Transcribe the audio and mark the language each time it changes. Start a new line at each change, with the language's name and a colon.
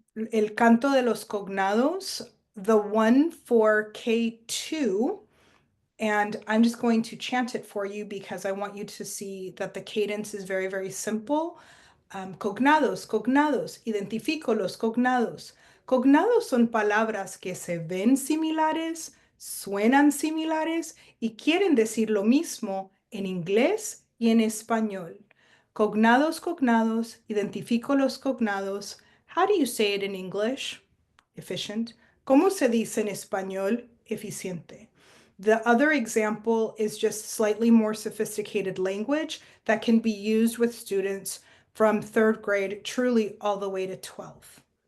Spanish: El canto de los cognados,
English: the one for K2, and I'm just going to chant it for you because I want you to see that the cadence is very, very simple.
Spanish: Cognados, cognados, identifico los cognados. Cognados son palabras que se ven similares, suenan similares y quieren decir lo mismo en inglés y en español. Cognados, cognados, identifico los cognados.
English: How do you say it in English? Efficient.
Spanish: ¿Cómo se dice en español? Eficiente.
English: The other example is just slightly more sophisticated language that can be used with students from 3rd grade truly all the way to 12th.